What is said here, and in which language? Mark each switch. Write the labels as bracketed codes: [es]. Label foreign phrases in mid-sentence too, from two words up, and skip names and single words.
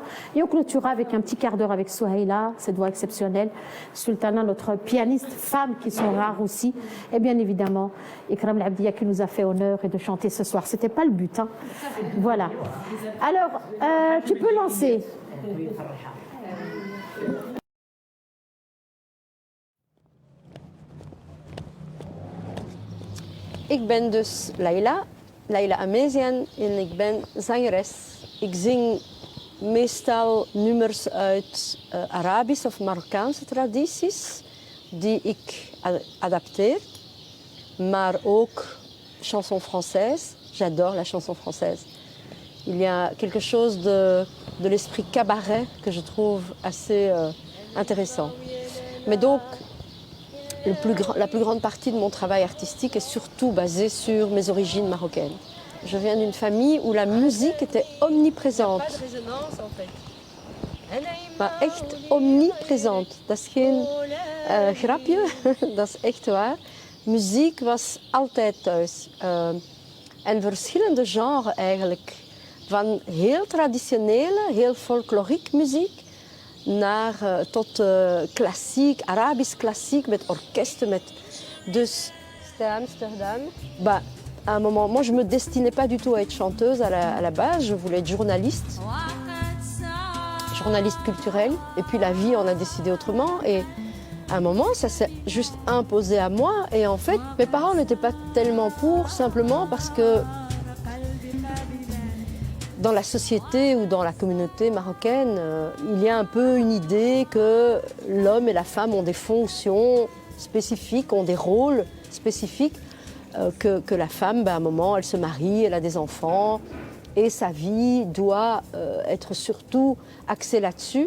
[fr] Et on clôturera avec un petit quart d'heure avec Souhaïla, cette voix exceptionnelle, Sultana, notre pianiste, femmes qui sont rares aussi, et bien évidemment Ikram Labdia qui nous a fait honneur et de chanter ce soir. C'était pas le but, hein. Voilà. Alors, tu peux lancer. [nl] Ik ben dus Laila Amezian en ik ben zangeres. Ik zing meestal nummers uit Arabische of Marokkaanse tradities die ik adapteer, maar ook [fr] chanson française. J'adore la chanson française. Il y a quelque chose de l'esprit cabaret que je trouve assez intéressant. Mais donc, la plus grande partie de mon travail artistique est surtout basée sur mes origines marocaines. Je viens d'une famille où la musique était omniprésente. Il n'y a pas de résonance en fait. [nl] Maar echt omniprésent. Dat is geen grapje, dat is echt waar. Muziek was altijd thuis. En verschillende genres eigenlijk. Van heel traditionele, heel folkloriek muziek tot klassiek, Arabisch klassiek met orkesten. [fr] Dus c'était à Amsterdam. Bah, à un moment, moi je me destinais pas du tout à être chanteuse à la base, je voulais être journaliste culturelle. Et puis la vie en a décidé autrement. Et à un moment, ça s'est juste imposé à moi. Et en fait, mes parents n'étaient pas tellement pour, simplement parce que dans la société ou dans la communauté marocaine, il y a un peu une idée que l'homme et la femme ont des fonctions spécifiques, ont des rôles spécifiques, que la femme, à un moment, elle se marie, elle a des enfants, et sa vie doit être surtout axée là-dessus.